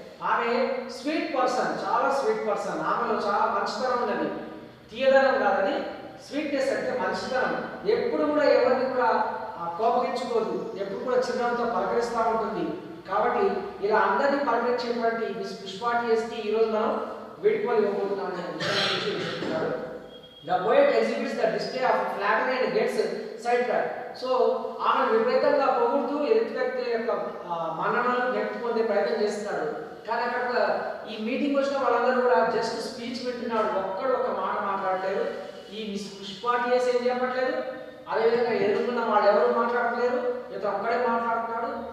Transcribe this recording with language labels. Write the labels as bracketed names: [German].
[Telugu] ఆమె sweet person, చాలా sweet person. ఆమెలో చాలా మంచితనం ఉన్నది, తీయదనం కాదని. స్వీట్నెస్ అంటే మంచితనం. ఎప్పుడు కూడా ఎవరిని కూడా కోపగించుకోదు, ఎప్పుడు కూడా చిరునవ్వుతో పలకరిస్తూ ఉంటుంది. కాబట్టి ఇలా అందరినీ పలకరించేటువంటి మిస్ పుష్ప టిఎస్కి ఈరోజు మనం వీడ్కోలు ఇవ్వబోతున్నాం అనే విషయం గురించి చెప్తున్నాడు. [English] The poet exhibits the display of flattery and gets sidetracked. [Telugu] So ఆమె విపరీతంగా పొగుడుతూ ఎదుటి వ్యక్తి యొక్క మన్ననలు వ్యక్తి పొందే ప్రయత్నం చేస్తున్నాడు. కానీ అక్కడ ఈ మీటింగ్ వచ్చిన వాళ్ళందరూ కూడా జస్ట్ స్పీచ్ వింటున్నాడు, ఒక్కడు ఒక మాట మాట్లాడలేదు. ఈ మిస్ పుష్ప టిఎస్ ఏం చెప్పట్లేదు, అదేవిధంగా ఎదుర్కొన్న వాళ్ళు ఎవరు మాట్లాడట్లేదు, ఇతను ఒక్కడే మాట్లాడుతున్నాడు.